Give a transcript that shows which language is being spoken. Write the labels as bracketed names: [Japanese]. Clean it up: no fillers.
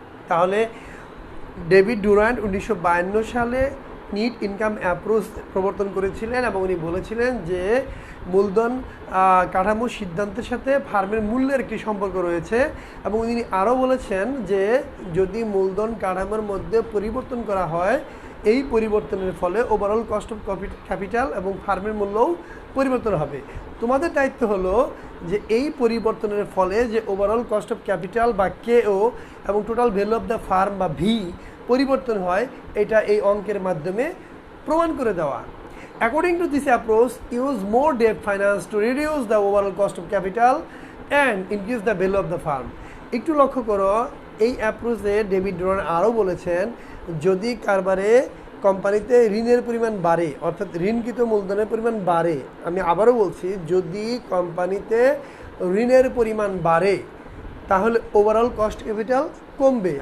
[Bangla] তাহলে David Durand 1952 সালে NEET income approach প্রবর্তন করেছিলেন এবং উনি বলেছিলেন যে মূলধন কাঠামো সিদ্ধান্তের সাথে ফার্মের মূল্যের একটি সম্পর্ক রয়েছে, এবং উনি আরও বলেছেন যে যদি মূলধন কাঠামোর মধ্যে পরিবর্তন করা হয়, এই পরিবর্তনের ফলে ওভারঅল কস্ট অফ ক্যাপিটাল এবং ফার্মের মূল্যও পরিবর্তন হবে। তোমাদের দায়িত্ব হলো যে এই পরিবর্তনের ফলে যে ওভারঅল কস্ট অফ ক্যাপিটাল বা কেও এবং total value of the farm বা ভি পরিবর্তন হয়, এটা এই অঙ্কের মাধ্যমে প্রমাণ করে দেওয়া। [English] According to this approach, use more debt finance to reduce the overall cost of capital and increase the value of the firm. [Bangla] একটু লক্ষ্য করো, এই অ্যাপ্রোচে ডেভিড ডুরান্ট আরও বলেছেন যদি কারবারে কোম্পানিতে ঋণের পরিমাণ বাড়ে, অর্থাৎ ঋণকৃত মূলধনের পরিমাণ বাড়ে, আমি আবারও বলছি, যদি কোম্পানিতে ঋণের পরিমাণ বাড়ে তাহলে ওভারঅল কস্ট ক্যাপিটাল কমবে।